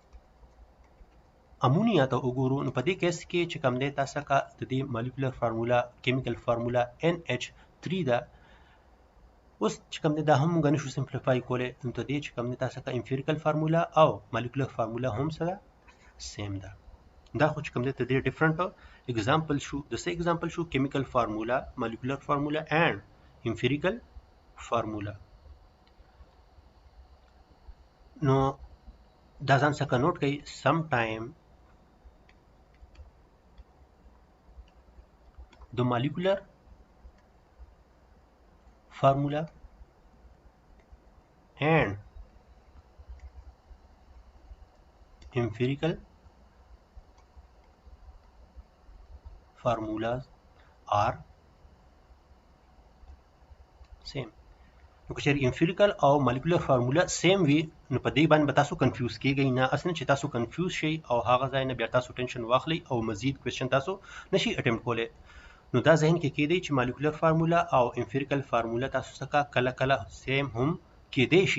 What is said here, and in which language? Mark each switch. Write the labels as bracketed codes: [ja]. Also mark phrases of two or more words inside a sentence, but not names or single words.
[ps] امونیا ته وګورو نو په دې کیس کې چې کوم دی تاسو کا د دې [en] molecular formula chemical formula [ps] NH3 ده اوس چې کوم دی دا هم موږ نشو سمپلیفای کولی نو ته دې چې کوم دی تاسو کا [en] empirical formula [ps] او [en] molecular formula [ps] هم سره سیم ده دا خو چې کوم دی ته دې [en] different example [ps] شو د څه اگزامپل شو [en] chemical formula molecular formula and empirical formula [ps] نو دا ځان څخه نوٹ کړئ سم ټایم [en] the molecular formula and empirical formulas are same [ps] نو که چېرې امپیریکل او [en] molecular formula [ps] سیم وي نو په دې باندې به تاسو کنفیوز کیږئ نه اصلا چې تاسو کنفیوز شئ او هغه ځای نه بیا تاسو ټینشن واخلئ او مزید کوېسچن تاسو نشئ اټمپټ کولی نو دا ذهن کې کېدی چې [en] molecular formula [ps] او [en] empirical formula [ps] تاسو څخه کله کله سیم هم کېدی شي.